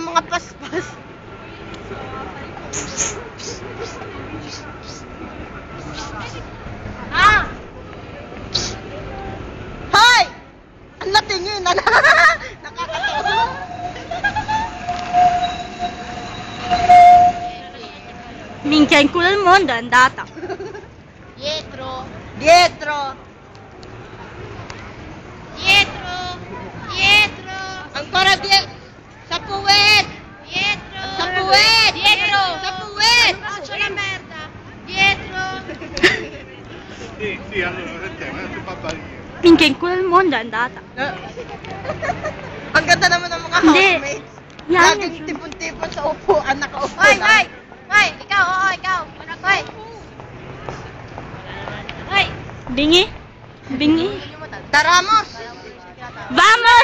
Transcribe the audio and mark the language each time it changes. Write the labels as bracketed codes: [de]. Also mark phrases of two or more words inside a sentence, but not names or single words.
[tl] paspas. Ah! Hoy! Ang natingin! Nakakatawa. [it] Minchia, in culo al mondo è andata. Dietro. Dietro. Dietro. Dietro. Ancora dietro. [tl] Sa puwet. Dietro. Sa puwet. Dietro. Sa puwet. [it] Faccio la merda. Dietro. Sì, allora te, ma non ti fa barriere. Minchia, in culo al mondo è andata. [tl] Ang ganda naman ng mga Hindi. housemates. Yan. Laging tipon-tipon sa upuan, nakaupo lang. Hoy! Hoy! Ikaw! Oo, ikaw! Hoy! Hoy! Bingi? Bingi? Daramos! [es] Vamos!